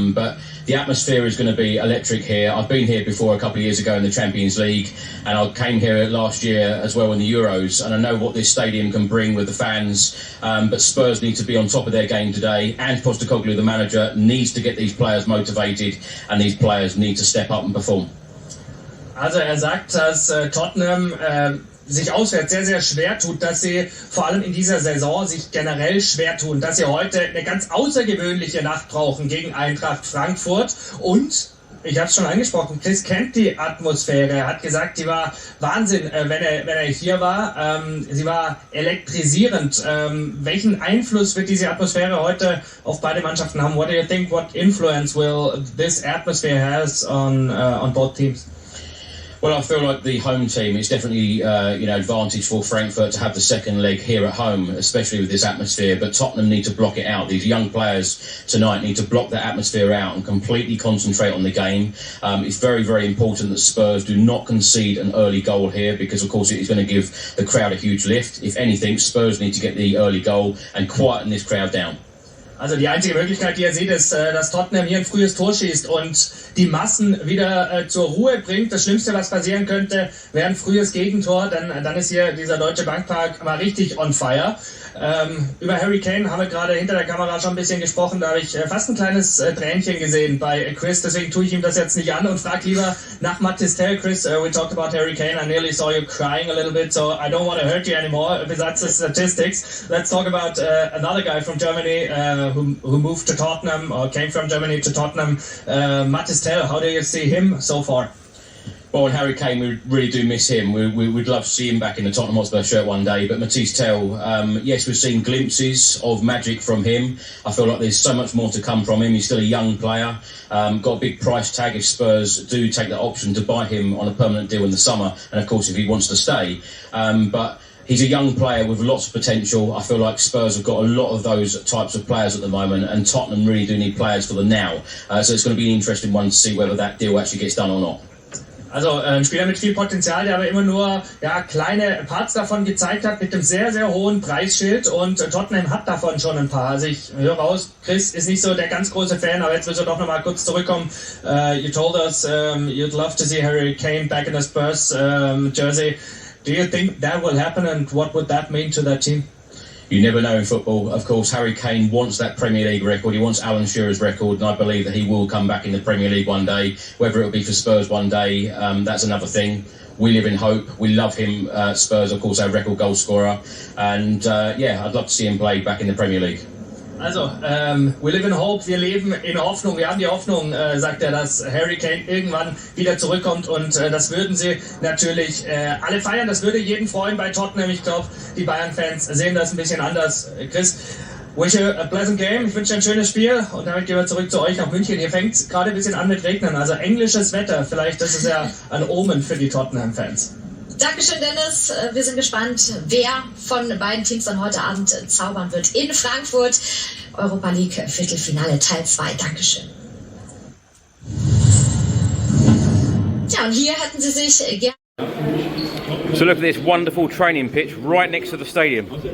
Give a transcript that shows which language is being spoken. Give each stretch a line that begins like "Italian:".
English: But the atmosphere is going to be electric here. I've been here before a couple of years ago in the Champions League, and I came here last year as well in the Euros, and I know what this stadium can bring with the fans, but Spurs need to be on top of their game today, and Postecoglou, the manager, needs to get these players motivated, and these players need to step up and perform.
German: Also sagt, dass Tottenham sich auswärts sehr, sehr schwer tut, dass sie vor allem in dieser Saison sich generell schwer tun, dass sie heute eine ganz außergewöhnliche Nacht brauchen gegen Eintracht Frankfurt und ich habe es schon angesprochen, Chris kennt die Atmosphäre. Er hat gesagt, die war Wahnsinn, wenn er hier war. Sie war elektrisierend. Welchen Einfluss wird diese Atmosphäre heute auf beide Mannschaften haben?
English: What do you think? What influence will this atmosphere has on both teams? Well, I feel like the home team is definitely, advantage for Frankfurt to have the second leg here at home, especially with this atmosphere. But Tottenham need to block it out. These young players tonight need to block the atmosphere out and completely concentrate on the game. It's very, very important that Spurs do not concede an early goal here because, of course, it is going to give the crowd a huge lift. If anything, Spurs need to get the early goal and quieten this crowd down.
German: Also die einzige Möglichkeit, die ihr seht, ist, dass Tottenham hier ein frühes Tor schießt und die Massen wieder zur Ruhe bringt. Das Schlimmste, was passieren könnte, wäre ein frühes Gegentor, denn dann ist hier dieser Deutsche Bank Park mal richtig on fire. Über Harry Kane haben wir gerade hinter der Kamera schon ein bisschen gesprochen, da habe ich fast ein kleines Tränchen gesehen bei Chris, deswegen tue ich ihm das jetzt nicht an und frage lieber nach Matistel.
English: Chris, we talked about Harry Kane, I nearly saw you crying a little bit, so I don't want to hurt you anymore, besides the statistics. Let's talk about another guy from Germany who moved to Tottenham, or came from Germany to Tottenham, Matistel. How do you see him so far? Well, and Harry Kane, we really do miss him. We'd love to see him back in the Tottenham Hotspur shirt one day. But Matisse Tel, yes, we've seen glimpses of magic from him. I feel like there's so much more to come from him. He's still a young player. Got a big price tag if Spurs do take the option to buy him on a permanent deal in the summer. And, of course, if he wants to stay. But he's a young player with lots of potential. I feel like Spurs have got a lot of those types of players at the moment. And Tottenham really do need players for the now. So it's going to be an interesting one to see whether that deal actually gets done or not.
German: Also ein Spieler mit viel Potenzial, der aber immer nur kleine Parts davon gezeigt hat, mit einem sehr, sehr hohen Preisschild und Tottenham hat davon schon ein paar. Also ich höre raus, Chris ist nicht so der ganz große Fan, aber jetzt willst du doch nochmal kurz zurückkommen.
English: You told us you'd love to see Harry Kane back in the Spurs jersey. Do you think that will happen and what would that mean to that team? You never know in football. Of course, Harry Kane wants that Premier League record. He wants Alan Shearer's record, and I believe that he will come back in the Premier League one day. Whether it will be for Spurs one day, that's another thing. We live in hope. We love him. Spurs, of course, our record goal scorer. And, I'd love to see him play back in the Premier League.
German: Also,
English: we live in hope,
German: wir leben in Hoffnung, wir haben die Hoffnung, sagt er, dass Harry Kane irgendwann wieder zurückkommt und das würden sie natürlich alle feiern, das würde jeden freuen bei Tottenham. Ich glaube, die Bayern-Fans sehen das ein bisschen anders. Chris,
English: wish you a pleasant game,
German: ich wünsche dir ein schönes Spiel und damit gehen wir zurück zu euch nach München. Hier fängt es gerade ein bisschen an mit Regnen, also englisches Wetter, vielleicht ist es ja ein Omen für die Tottenham-Fans. Dankeschön, Dennis. Wir sind gespannt, wer von beiden Teams dann heute Abend zaubern wird in Frankfurt. Europa League Viertelfinale Teil 2. Dankeschön. Ja, und hier hätten Sie sich gerne...
English: So look at this wonderful training pitch right next to the stadium.